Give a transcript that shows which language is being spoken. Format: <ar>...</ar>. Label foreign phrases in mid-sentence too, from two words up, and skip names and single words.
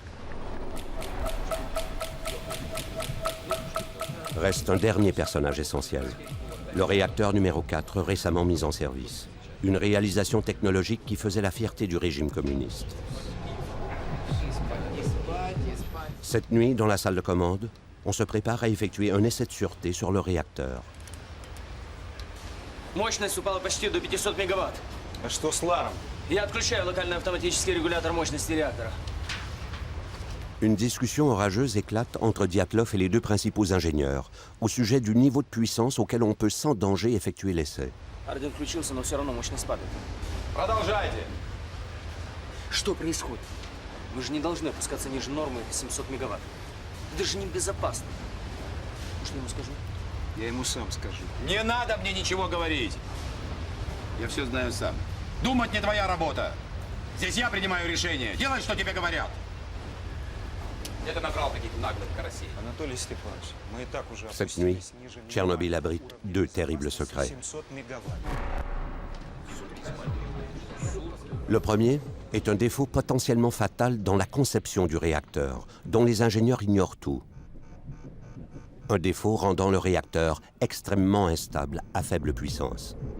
<fr>Reste un dernier personnage essentiel, le réacteur numéro 4 récemment mis en service. Une réalisation technologique qui faisait la fierté du régime communiste. Cette nuit, dans la salle de commande, on se prépare à effectuer un essai de sûreté sur le réacteur.</fr> <ru>Мощность упала почти до 500 мегаватт. А что с Ларом? Я отключаю локальный автоматический регулятор мощности реактора.</ru> <fr>Une discussion orageuse éclate entre Dyatlov et les deux principaux ingénieurs au sujet du niveau de puissance auquel on peut sans danger effectuer l'essai.</fr> <ru>Орден включился, но все равно мощность падает. Продолжайте. Что происходит? Мы же не должны опускаться ниже нормы 700 мегаватт. Это же небезопасно. Может, я ему скажу? Я ему сам скажу. Не надо мне ничего говорить. Я все знаю сам. Думать не твоя работа. Здесь я принимаю решение. Делай, что тебе говорят. Где ты набрал таких наглых карасей? Анатолий Степанович, мы и так уже</ru> <fr>Cette nuit, Tchernobyl abrite 2 terribles secrets.</fr> <ru>700 мегаватт.</ru> <fr>Le premier est un défaut potentiellement fatal dans la conception du réacteur, dont les ingénieurs ignorent tout. Un défaut rendant le réacteur extrêmement instable à faible puissance.</fr>